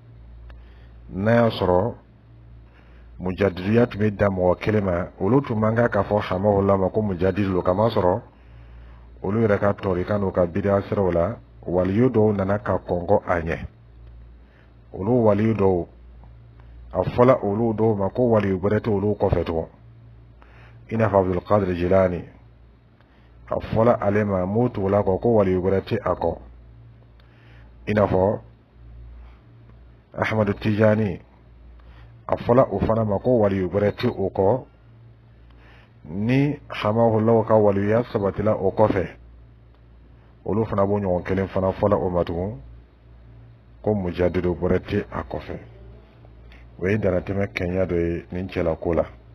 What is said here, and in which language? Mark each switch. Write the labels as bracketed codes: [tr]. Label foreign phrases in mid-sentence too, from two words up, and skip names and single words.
[bm] n'a y'a sɔrɔ mujaddiduya tun bɛ da mɔgɔ kelen ma olu tun man kan k'a fɔ hamahullah ma ko mujaddidu lo kama sɔrɔ olu yɛrɛ ka tɔrikan n'u ka bidiya siraw la waliyu dɔw nana ka kɔnkɔ a ɲɛ olu waliyu dɔw a fɔla olu dɔw ma ko waliyu wɛrɛ tɛ olu kɔfɛ tugun i n'a fɔ abdulkadir jilani a fɔla ale ma m'o tugu la kɔ ko waliyu wɛrɛ tɛ a kɔ i n'a fɔ ahmadu tijani a fɔla o fana ma ko waliyu wɛrɛ tɛ o kɔ ni hamahullah ka waliyuya sabatila o kɔfɛ olu fana b'o ɲɔgɔn kelen fana fɔla o ma tugun ko mujaddidu wɛrɛ tɛ a kɔfɛ o ye danatɛmɛ kɛnya dɔ ye nin cɛla ko la